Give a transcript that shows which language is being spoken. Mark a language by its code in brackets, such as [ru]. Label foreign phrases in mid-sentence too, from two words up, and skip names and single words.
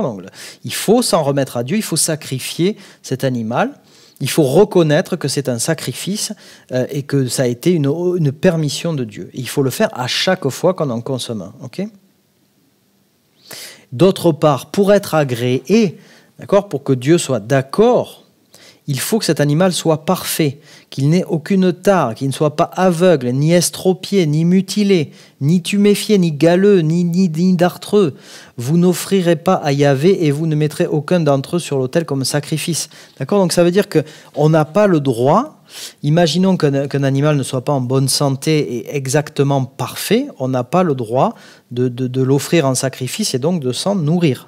[fr] Donc il faut s'en remettre à Dieu, il faut sacrifier cet animal, il faut reconnaître que c'est un sacrifice et que ça a été une permission de Dieu. Et il faut le faire à chaque fois qu'on en consomme un, ok? D'autre part, pour être agréé, d'accord, pour que Dieu soit d'accord, il faut que cet animal soit parfait, qu'il n'ait aucune tare, qu'il ne soit pas aveugle, ni estropié, ni mutilé, ni tuméfié, ni galeux, ni dartreux. Vous n'offrirez pas à Yahvé et vous ne mettrez aucun d'entre eux sur l'autel comme sacrifice. D'accord ? Donc ça veut dire qu'on n'a pas le droit. Imaginons qu'un animal ne soit pas en bonne santé et exactement parfait, on n'a pas le droit de l'offrir en sacrifice et donc de s'en nourrir.